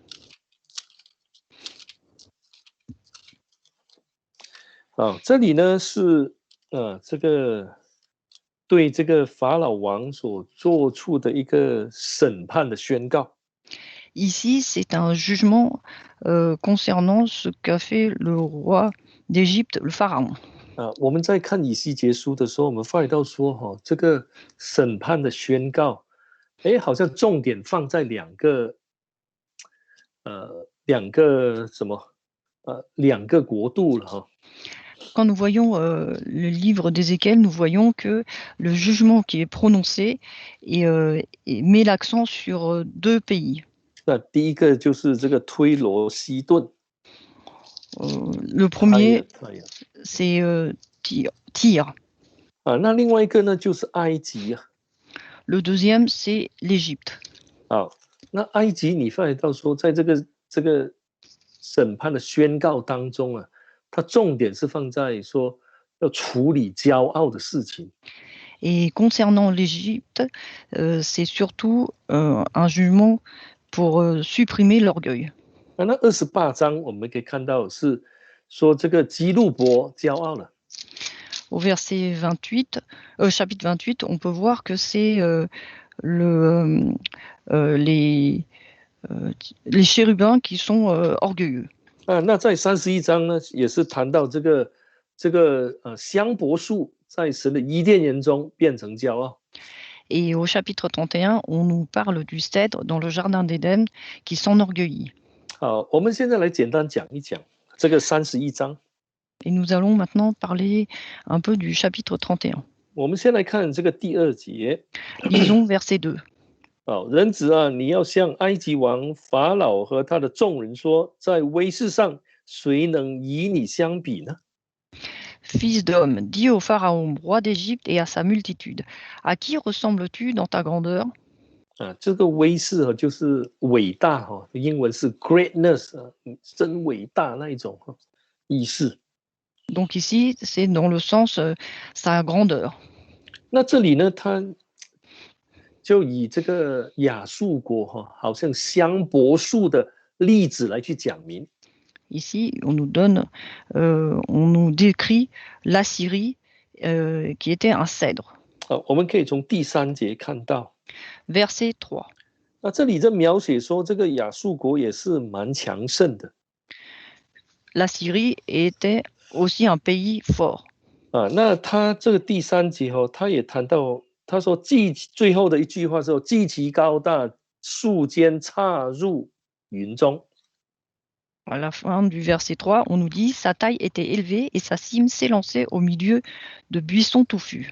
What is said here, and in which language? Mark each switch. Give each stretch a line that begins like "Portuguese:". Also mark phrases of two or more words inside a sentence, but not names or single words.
Chinese: 这里呢是这个对这个法老王所做出的一个审判的宣告。
French: Ici, c'est un jugement concernant ce qu'a fait le roi d'Égypte, le pharaon.
Chinese: 我们在看以西结书的时候，我们发觉到说这个审判的宣告，好像重点放在两个国度了。
French: Quand nous voyons le livre d'Ézéchiel, nous voyons que le jugement qui est prononcé met l'accent sur deux pays.
Chinese: 第一个就是这个推罗西顿。
French: Le premier, c'est Tyr.
Chinese: 那另外一个呢就是埃及。
French: Le deuxième, c'est l'Égypte.
Chinese: 那埃及你发觉到说，在这个审判的宣告当中它重点是放在说要处理骄傲的事情。
French: Et concernant l'Égypte, c'est surtout un jugement pour supprimer l'orgueil.
Chinese: 那28章我们可以看到是说这个基路伯骄傲了。
French: Au verset 28, chapitre 28, on peut voir que c'est le, les chérubins qui sont orgueilleux.
Chinese: 那在31章呢，也是谈到这个香柏树在神的伊甸园中变成骄傲。
French: Et au chapitre 31, on nous parle du cèdre dans le jardin d'Éden qui s'enorgueillit.
Chinese: 好，我们现在来简单讲一讲这个31章。
French: Et nous allons maintenant parler un peu du chapitre 31.
Chinese: 我们先来看这个第2节。
French: Lisons verset 2.
Chinese: 好，人子啊，你要向埃及王法老和他的众人说，在威势上，谁能与你相比呢？
French: Fils d'homme, dis au Pharaon, roi d'Égypte, et à sa multitude, à qui ressembles-tu dans ta grandeur?
Chinese: 这个威势就是伟大英文是 greatness 真伟大那一种意思。
French: Donc ici, c'est dans le sens sa grandeur.
Chinese: 那这里呢，他就以这个亚述国好像香柏树的例子来去讲明。
French: Ici, on nous décrit l'Assyrie qui était un cèdre.
Chinese: 我们可以从第3节看到。
French: Verset 3.
Chinese: 那这里在描写说，这个亚述国也是蛮强盛的。
French: La Syrie était aussi un pays fort.
Chinese: 那他这个第3节他也谈到，他说最后的一句话说，极其高大，树间插入云中。
French: À la fin du verset 3, on nous dit sa taille était élevée et sa cime s'élançait au milieu de buissons touffus.